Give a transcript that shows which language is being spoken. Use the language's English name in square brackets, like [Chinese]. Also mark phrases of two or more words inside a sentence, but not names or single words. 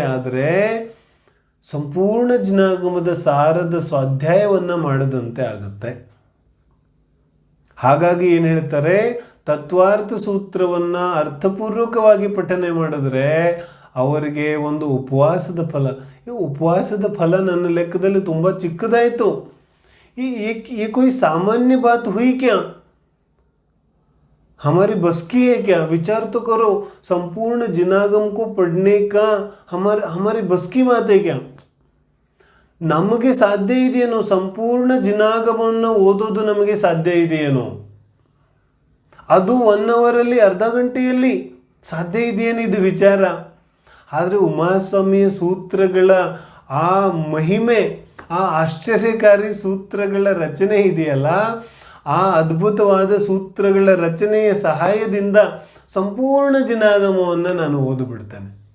[Kannada] ಆದರೆ ಸಂಪೂರ್ಣ ಜಿನಾಗಮದ ಸಾರದ ಸ್ವಾಧ್ಯಾಯವನ್ನು ಮಾಡದಂತೆ ಆಗುತ್ತೆ. ಹಾಗಾಗಿ ಏನು ಹೇಳ್ತಾರೆ, ತತ್ವಾರ್ಥ ಸೂತ್ರವನ್ನು ಅರ್ಥಪೂರ್ವಕವಾಗಿ ಪಠನೆ ಮಾಡಿದ್ರೆ ಅವರಿಗೆ ಒಂದು ಉಪವಾಸದ ಫಲ. ಈ ಉಪವಾಸದ ಫಲ ನನ್ನ ಲೆಕ್ಕದಲ್ಲಿ ತುಂಬ ಚಿಕ್ಕದಾಯಿತು. [Hindi] ये कोई सामान्य बात हुई क्या? हमारी बस की है क्या? विचार तो करो, संपूर्ण जिनागम को पढ़ने का हमारी बस की बात है क्या? [Kannada] ನಮಗೆ ಸಾಧ್ಯ ಇದೆಯೇನೋ? ಸಂಪೂರ್ಣ ಜಿನಾಗಮವನ್ನು ಓದೋದು ನಮಗೆ ಸಾಧ್ಯ ಇದೆಯೇನೋ? ಅದು 1 ಅವರಲ್ಲಿ, ಅರ್ಧ ಗಂಟೆಯಲ್ಲಿ ಸಾಧ್ಯ ಇದೆಯೇನು? ಇದು ವಿಚಾರ. ಆದರೆ ಉಮಾಸ್ವಾಮಿಯ ಸೂತ್ರಗಳ ಆ ಮಹಿಮೆ, ಆ ಆಶ್ಚರ್ಯಕಾರಿ ಸೂತ್ರಗಳ ರಚನೆ ಇದೆಯಲ್ಲ, ಆ ಅದ್ಭುತವಾದ ಸೂತ್ರಗಳ ರಚನೆಯ ಸಹಾಯದಿಂದ ಸಂಪೂರ್ಣ ಜಿನಾಗಮವನ್ನು ನಾನು ಓದಿಬಿಡ್ತೇನೆ.